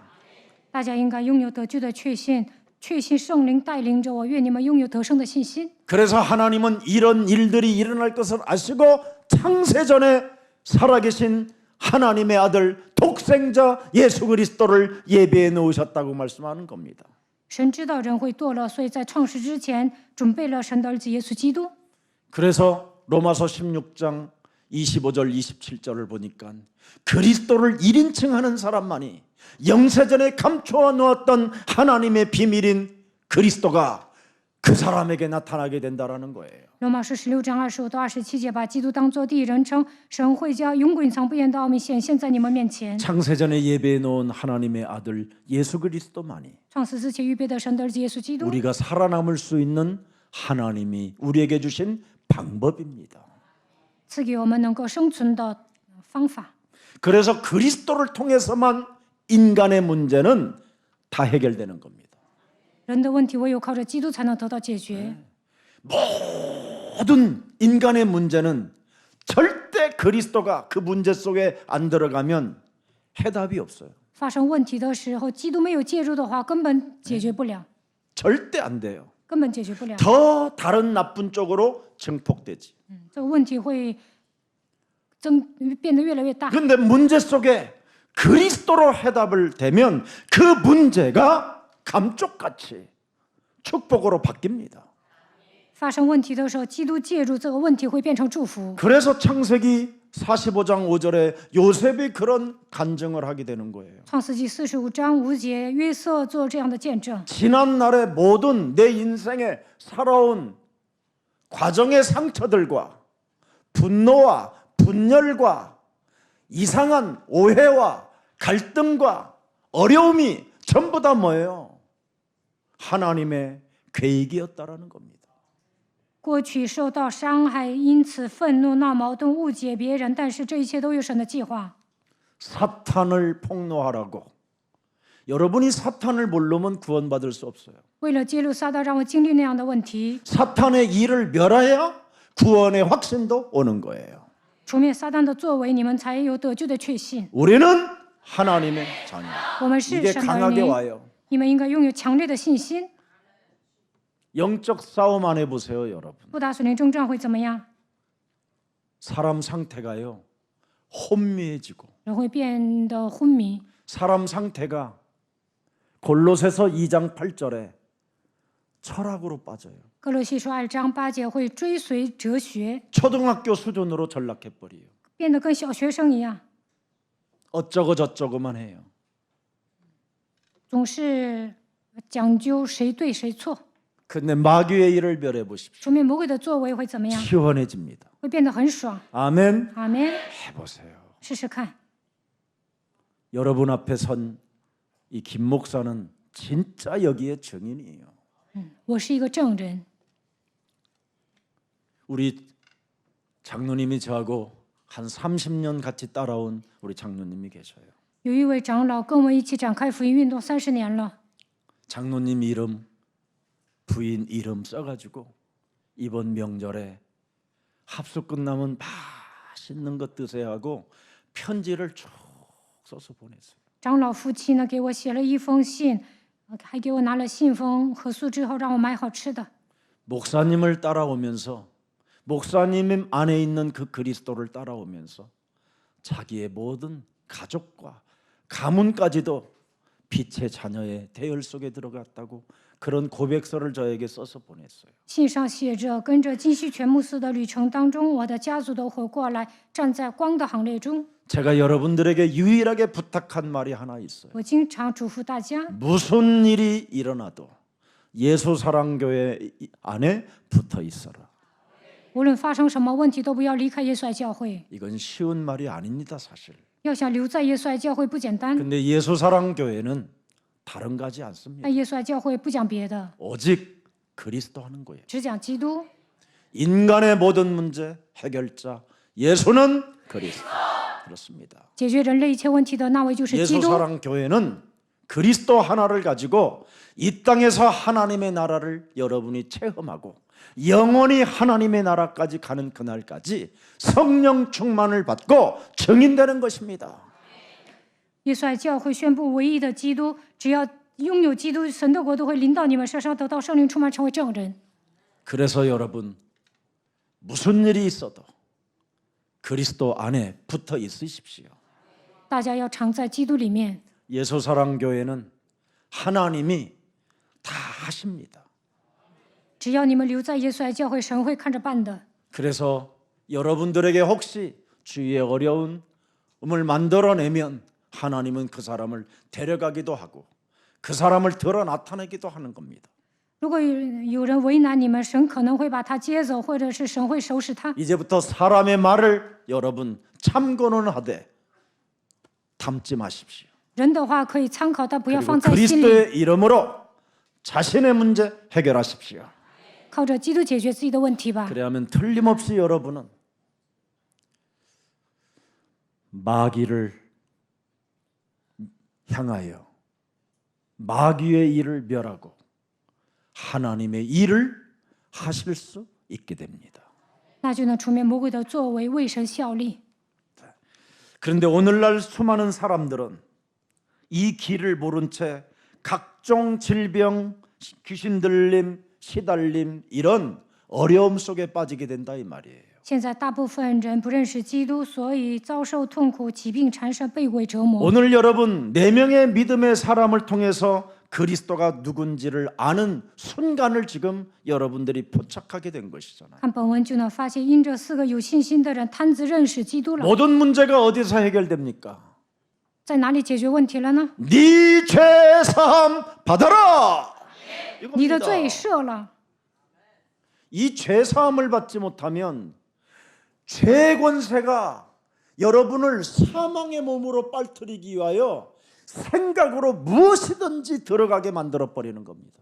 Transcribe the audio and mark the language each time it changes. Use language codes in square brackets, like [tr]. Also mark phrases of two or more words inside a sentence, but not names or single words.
[zh] 大家应该拥有得救的确信，确信圣灵带领着我。愿你们拥有得胜的信心。 [ko] 그래서 하나님은 이런 일들이 일어날 것을 아시고 창세전에 살아계신 하나님의 아들 독생자 예수 그리스도를 예배해 놓으셨다고 말씀하는 겁니다. [zh] 神知道人会堕落，所以在创世之前准备了神的儿子耶稣基督。 [ko] 그래서 로마서 16장 25절 27절을 보니까 그리스도를 1인칭 하는 사람만이 영세전에 감춰 놓았던 하나님의 비밀인 그리스도가 그 사람에게 나타나게 된다라는 거예요. [zh] 罗马书16章25到27节，把基督当作第一人称，神会将永滚藏不言的奥秘显现在你们面前。 [ko] 창세전에 예배해 놓은 하나님의 아들 예수 그리스도만이 [zh] 创世之前预备的神的儿子耶稣基督， [ko] 우리가 살아남을 수 있는 하나님이 우리에게 주신 방법입니다. [zh] 赐给我们能够生存的方法。 [ko] 그래서 그리스도를 통해서만 인간의 문제는 다 해결되는 겁니다. [zh] 人的问题唯有靠着基督才能得到解决。 [ko] 모든 인간의 문제는 절대 그리스도가 그 문제 속에 안 들어가면 해답이 없어요. [zh] 发生问题的时候，基督没有介入的话，根本解决不了， [ko] 절대 안 돼요. [zh] 根本解决不了。 [ko] 더 다른 나쁜 쪽으로 증폭되지. [zh] 这个问题会变得越来越大。 [ko] 그런데 문제 속에 그리스도로 해답을 대면 그 문제가 감쪽같이 축복으로 바뀝니다. [zh] 发生问题的时候，基督介入，这个问题会变成祝福。 [ko] 그래서 창세기 45장 5절에 요셉이 그런 간증을 하게 되는 거예요. [zh] 创世纪45章5节，约瑟做这样的见证。 [ko] 지난 날의 모든 내 인생에 살아온 과정의 상처들과 분노와 분열과 이상한 오해와 갈등과 어려움이 전부 다 뭐예요? 하나님의 계획이었다라는 겁니다. [zh] 过去受到伤害，因此愤怒、闹矛盾、误解别人，但是这一切都有神的计划。 [ko] 사탄을 폭로하라고. 여러분이 사탄을 모르면 구원받을 수 없어요. [zh] 为了揭露撒旦，让我经历那样的问题， [ko] 사탄의 일을 멸해야 구원의 확신도 오는 거예요. [zh] 除灭撒旦的作为，你们才有得救的确信。 [ko] 우리는 하나님의 자녀. [zh] 我们是 [ko] 이게 [zh] 神的儿 [ko] 강하게 [zh] 女， [ko] 와요. [zh] 你们应该拥有强烈的信心。 [ko] 영적 싸움 안 해보세요, 여러분. [zh] 不打属灵征战会怎么样？ [ko] 사람 상태가요 혼미해지고 [zh] 人会变得昏迷。 [ko] 사람 상태가 골로새서 2장 8절에 철학으로 빠져요. [zh] 哥罗西书2章8节会追随哲学， [ko] 초등학교 수준으로 전락해버려요. [zh] 变得跟小学生一样， [ko] 어쩌고 저쩌고만 해요. [zh] 总是讲究谁对谁错。 [ko] 근데 마귀의 일을 멸해보십시오. [zh] 除灭魔鬼的作为会怎么样？ [ko] 시원해집니다. [zh] 会变得很爽。 [ko] 아멘. [zh] 阿门。 [ko] 해보세요. [zh] 试试看， [ko] 여러분 앞에 선 이 김 목사는 진짜 여기에 증인이에요. [zh] 我是一个证人。 [ko] 우리 장로님이 저하고 한 30년 같이 따라온 우리 장로님이 계셔요. [zh] 有一位长老跟我们一起展开福音运动30年了， [ko] 장로님 이름 부인 이름 써가지고 이번 명절에 합숙 끝나면 맛있는 것 드세요 하고 편지를 쭉 써서 보냈어요. [zh] 长老夫妻呢给我写了一封信，还给我拿了信封，合宿之后让我买好吃的。 [ko] 목사님을 따라오면서 목사님 안에 있는 그 그리스도를 따라오면서 자기의 모든 가족과 가문까지도 빛의 자녀의 대열 속에 들어갔다고 그런 고백서를 저에게 써서 보냈어요. [zh] 信上写着，跟着金希全牧师的旅程当中，我的家族都活过来，站在光的行列中。 [ko] 제가 여러분들에게 유일하게 부탁한 말이 하나 있어요. [zh] 我经常嘱咐大家， [ko] 무슨 일이 일어나도 예수사랑교회 안에 붙어 있어라. [zh] 无论发生什么问题，都不要离开耶稣爱教会。 [ko] 이건 쉬운 말이 아닙니다, 사실. [zh] 要想留在耶稣爱教会不简单， [ko] 근데 예수사랑교회는 다른 거지 않습니다. [zh] 但耶稣爱教会不讲别的， [ko] 오직 그리스도 하는 거예요. [zh] 只讲基督。 [ko] 인간의 모든 문제 해결자 예수는 그리스도. 그렇습니다. [zh] 解决人类一切问题的那位就是基督。 [ko] 예수사랑교회는 그리스도 하나를 가지고 이 땅에서 하나님의 나라를 여러분이 체험하고 영원히 하나님의 나라까지 가는 그날까지 성령 충만을 받고 증인되는 것입니다. [zh] 耶稣爱教会宣布唯一的基督，只要拥有基督，神的国都会临到你们身上，得到圣灵充满，成为证人。 [ko] 그래서 여러분 무슨 일이 있어도 그리스도 안에 붙어 있으십시오. [zh] 大家要常在基督里面。 [ko] 예수사랑교회는 하나님이 다 하십니다. [zh] 只要你们留在耶稣爱教会，神会看着办的。 [ko] 그래서 여러분들에게 혹시 주위에 어려움을 만들어내면 하나님은 그 사람을 데려가기도 하고 그 사람을 드러 나타내기도 하는 겁니다. [zh] 如果有人为难你们，神可能会把他接走，或者是神会收拾他。 [ko] 이제부터 사람의 말을 여러분 참고는 하되 담지 마십시오. [zh] 人的话可以参考，但不要 [ko] 그리고 [zh] 放在心里。 [ko] 그리스도의 이름으로 자신의 문제 해결하십시오. [zh] 靠着基督解决自己的问题吧。 [ko] 그래야만 틀림없이 여러분은 마귀를 향하여 마귀의 일을 멸하고 하나님의 일을 하실 수 있게 됩니다. [zh] 那就能除灭魔鬼的作为，为神效力。 [ko] 그런데 오늘날 수많은 사람들은 이 길을 모른 채 각종 질병, 귀신 들림, 시달림 이런 어려움 속에 빠지게 된다 이 말이에요. [zh] 现在大部分人不认识基督，所以遭受痛苦、疾病缠身、被鬼折磨。 [ko] 오늘 여러분 4명의 믿음의 사람을 통해서 그리스도가 누군지를 아는 순간을 지금 여러분들이 포착하게 된 것이잖아요. [zh] 看本文就能发现，因这4个有信心的人贪自认识基督了。 [ko] 모든 문제가 어디서 해결됩니까? [zh] 在哪里解决问题了呢？ [ko] 네 죄사함 받아라. [zh] 你的 [ko] 이겁니다. [zh] 罪赦了。 [ko] 이 죄사함을 받지 못하면 죄 권세가 여러분을 사망의 몸으로 빨뜨리기 위하여 생각으로 무엇이든지 들어가게 만들어 버리는 겁니다.